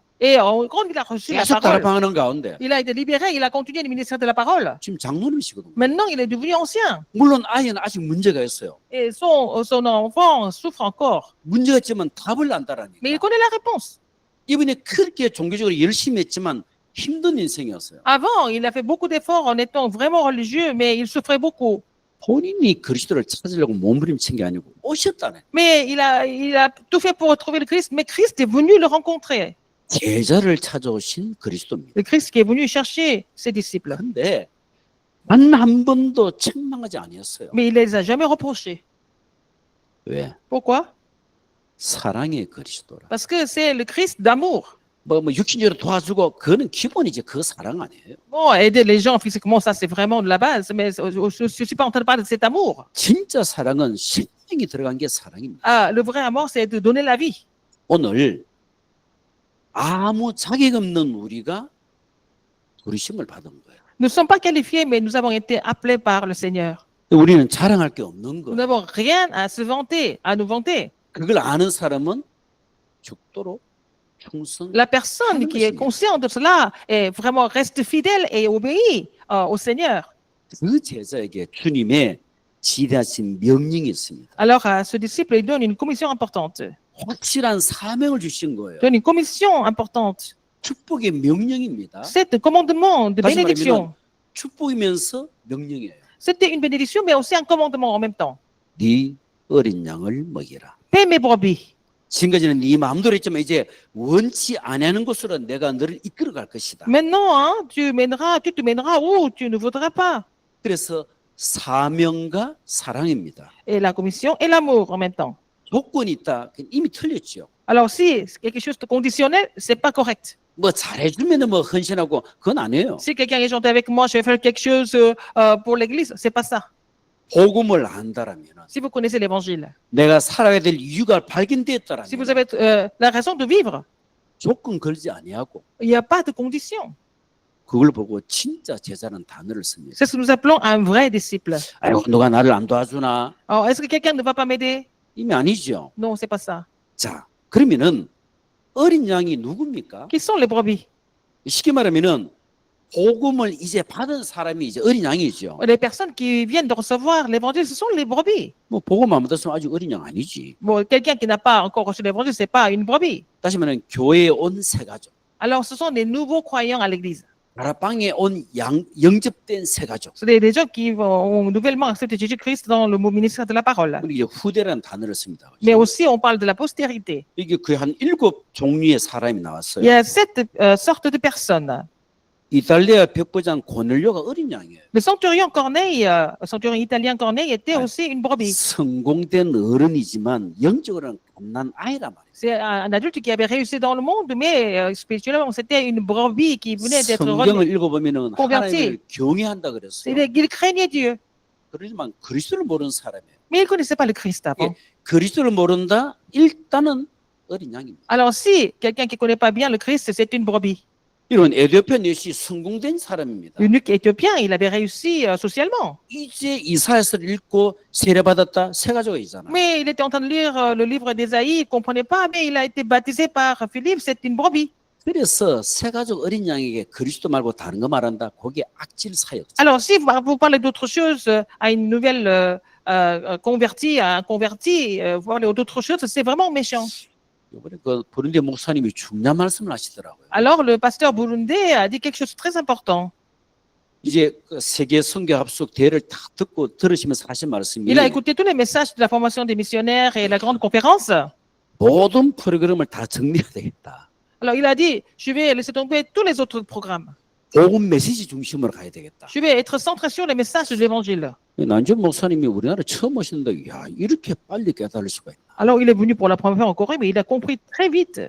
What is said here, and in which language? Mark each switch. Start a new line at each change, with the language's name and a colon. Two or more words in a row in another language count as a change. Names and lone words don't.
French: Et quand il a reçu la
Korean: 계속
French: parole,
Korean: 가라판하는 가운데
French: il a été libéré, il a continué le ministère de la parole.
Korean: 지금 장로님이시거든요.
French: Maintenant, il est devenu ancien.
Korean: 물론 아이는 아직 문제가 있어요.
French: Et son enfant souffre encore.
Korean: 문제가 있지만 답을
French: Mais il
Korean: 안다라니까.
French: connaît la réponse.
Korean: 이분이 그렇게 종교적으로 열심히 했지만 힘든 인생이었어요.
French: Avant, il a fait beaucoup d'efforts en étant vraiment religieux, mais il souffrait beaucoup.
Korean: 본인이 그리스도를 찾으려고 몸부림친 게 아니고 오셨다네.
French: Mais il a tout fait pour trouver le Christ, mais Christ est venu le rencontrer.
Korean: 제자를 찾아오신 그리스도입니다.
French: Le Christ qui est venu chercher ses disciples.
Korean: 근데 단 한 번도 책망하지 아니었어요.
French: Mais il les a jamais reprochés.
Korean: 왜?
French: Pourquoi?
Korean: 사랑의 그리스도라.
French: Parce que c'est le Christ d'amour.
Korean: 뭐 육신적으로 도와주고 그거는 기본이지 그 사랑 아니에요.
French: Bon, aider les gens physiquement, ça c'est vraiment de la base, mais je ne suis pas en train de parler de cet amour.
Korean: 진짜 사랑은 생명이 들어간 게 사랑입니다.
French: Ah, le vrai amour, c'est de donner la vie.
Korean: 오늘 아무 자격 없는 우리가 부르심을 받은 거예요.
French: Nous ne sommes pas qualifiés, mais nous avons été appelés par le Seigneur.
Korean: 우리는 자랑할 게 없는
French: Nous
Korean: 거예요.
French: n'avons rien à se vanter, à nous vanter.
Korean: 그걸 아는 사람은 죽도록 충성.
French: La personne qui est consciente de cela est vraiment reste fidèle et obéit au Seigneur.
Korean: 그 제자에게 주님의 지대하신 명령이 있습니다.
French: Alors à ce disciple, il donne une commission importante.
Korean: 확실한 사명을 주신 거예요.
French: Donne une commission importante.
Korean: 축복의 명령입니다.
French: C'est un commandement de
Korean: 다시
French: bénédiction.
Korean: 말하면 축복이면서 명령이에요.
French: C'était une bénédiction, mais aussi un commandement en même temps.
Korean: 네 어린 양을 먹이라.
French: Paix mes brebis.
Korean: 지금까지는 네 마음대로 했지만 이제 원치 않는 곳으로 내가 너를 이끌어 갈 것이다.
French: Maintenant, hein, tu te mèneras où tu ne voudras pas.
Korean: 그래서 사명과 사랑입니다.
French: Et la commission et l'amour en même temps.
Korean: 조건이 있다. 이미 틀렸죠.
French: Alors si c'est quelque chose de conditionnel, c'est pas correct.
Korean: 뭐 잘해주면 뭐 헌신하고 그건 아니에요.
French: Si quelqu'un est gentil avec moi, je vais faire quelque chose pour l'église, c'est pas ça.
Korean: 복음을 안다라면
French: Si vous connaissez l'évangile,
Korean: 내가 살아야 될 이유가
French: si vous
Korean: 발견되었다라면
French: avez la raison de vivre,
Korean: 조건 걸지 아니하고
French: il n'y a pas de condition.
Korean: 그걸 보고 진짜 제자는 단어를 씁니다.
French: C'est ce que nous appelons un vrai disciple.
Korean: 아이고 누가 나를 안 도와주나?
French: Alors, est-ce que quelqu'un ne va pas m'aider?
Korean: 이미 아니죠.
French: Non, c'est pas ça.
Korean: 자, 그러면은 어린 양이 누굽니까?
French: Qui sont les brebis?
Korean: 쉽게 말하면은 복음을 이제 받은 사람이 이제 어린 양이죠.
French: Les personnes qui viennent de recevoir l'évangile, ce sont les brebis.
Korean: 뭐 복음 안 받았으면 아직 어린 양 아니지.
French: Bon, quelqu'un qui n'a pas encore reçu l'évangile, c'est pas une brebis.
Korean: 다시 말하면 교회에 온 새 가족,
French: Alors, ce sont des nouveaux croyants à l'église.
Korean: 다락방에 온 영접된 새 가족.
French: C'est des gens qui ont nouvellement accepté Jésus-Christ dans le ministère de la parole.
Korean: 그리고 이제 후대라는 단어를 씁니다.
French: Mais aussi, on parle de la postérité.
Korean: 이게 거의 한 7 종류의 사람이
French: Il
Korean: 나왔어요.
French: y a 7 sortes de personnes.
Korean: 이탈리아 백부장 고넬료가 어린 양이에요.
French: Le centurion Corneille, centurion italien Corneille était Ouais. aussi une brebis.
Korean: 성공된 어른이지만 영적으로는 갓난 아이란 말이에요.
French: C'est un adulte qui avait réussi dans le monde, mais spirituellement, c'était une brebis qui venait d'être
Korean: 성경을 읽어보면은
French: converti.
Korean: 하나님을 경외한다 그랬어요.
French: Il craignait Dieu,
Korean: 그렇지만 그리스도를 모르는 사람이에요.
French: mais il ne connaissait pas le Christ avant.
Korean: 그리스도를 모른다? 일단은 어린 양입니다.
French: Alors, si quelqu'un qui ne connaît pas bien le Christ, c'est une brebis.
Korean: 이런 에디오피아 넷이 성공된 사람입니다.
French: L'eunuque éthiopien, il avait réussi socialement.
Korean: 이제 이사야서를 읽고 세례받았다 세 가지가 있잖아요.
French: Mais il était en train de lire le livre d'Ésaïe, il ne comprenait pas, mais il a été baptisé par Philippe, c'est une brebis.
Korean: 그래서 세 가족 어린 양에게 그리스도 말고 다른 거 말한다. 그게 악질 사역.
French: Alors, si vous parlez d'autre chose à une nouvelle convertie, à un converti, vous parlez d'autre chose, c'est vraiment méchant.
Korean: 이번에 그 부른디 목사님이 중요한 말씀을 하시더라고요.
French: Alors, le pasteur burundais a dit quelque chose de très important.
Korean: 이제 그 세계 선교 합숙 대회를 다 듣고 들으시면서 하신 말씀이
French: Il a écouté tous les messages de la formation des missionnaires et la grande conférence.
Korean: 모든 프로그램을 다 정리해야 되겠다.
French: Alors, il a dit, je vais laisser tomber tous les autres programmes.
Korean: 복음 메시지 중심으로 가야 되겠다.
French: Je vais être centré sur les messages de l'évangile.
Korean: 난준 목사님이 우리나라 처음 오셨는데 야 이렇게 빨리 깨달을 수가 있나.
French: Alors, il est venu pour la première fois en Corée, mais il a compris très vite.